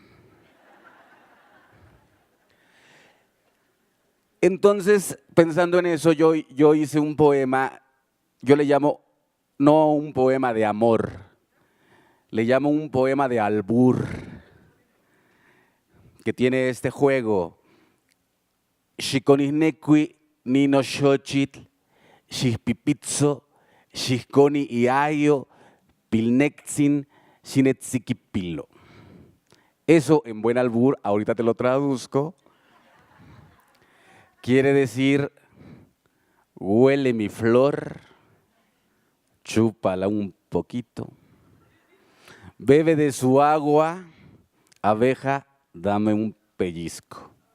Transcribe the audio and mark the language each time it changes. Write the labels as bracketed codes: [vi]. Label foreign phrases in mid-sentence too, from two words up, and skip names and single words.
[es] Entonces, pensando en eso, yo hice un poema, yo le llamo no un poema de amor, le llamo un poema de albur, que tiene este juego. [nah] Xiconisnequi nino xochitl, xipipitzo, xiconi iayo, pilnexin, xinetziquipilo. [es] Eso en buen albur, ahorita te lo traduzco, quiere decir, huele mi flor, chúpala un poquito, bebe de su agua, abeja, dame un pellizco.